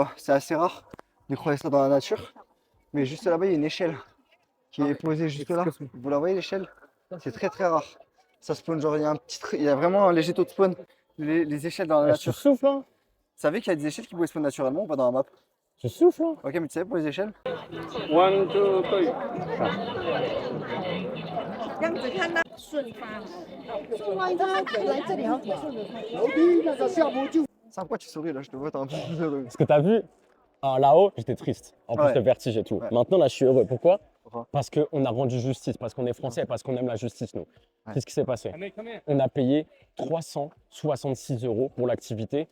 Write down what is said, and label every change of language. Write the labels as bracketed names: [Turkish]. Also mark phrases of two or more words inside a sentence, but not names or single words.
[French] Bah, c'est assez rare de croiser ça dans la nature. Mais juste là-bas, il y a une échelle qui est posée juste là. Vous la voyez l'échelle? C'est très très rare. Ça spawn, genre il y a il y a vraiment un léger taux de spawn. Les échelles dans la Tu nature. souffles, hein? Vous savez qu'il y a des échelles qui pouvaient spawn naturellement ou pas dans la map? Tu souffles, hein? Ok, mais tu savais pour les échelles? 1, 2, 3. 这样子看到顺发，顺发它来这里好顺的。 C'est quoi tu souris là? Je te vois, t'es un peu plus heureux. Ce que t'as vu, là-haut, j'étais triste. En plus, Ouais. le vertige et tout. Ouais. Maintenant, là, je suis heureux. Pourquoi? Pourquoi? Parce qu'on a rendu justice, parce qu'on est français, parce qu'on aime la justice, nous. Ouais. Qu'est-ce qui s'est passé? On a payé 366 € pour l'activité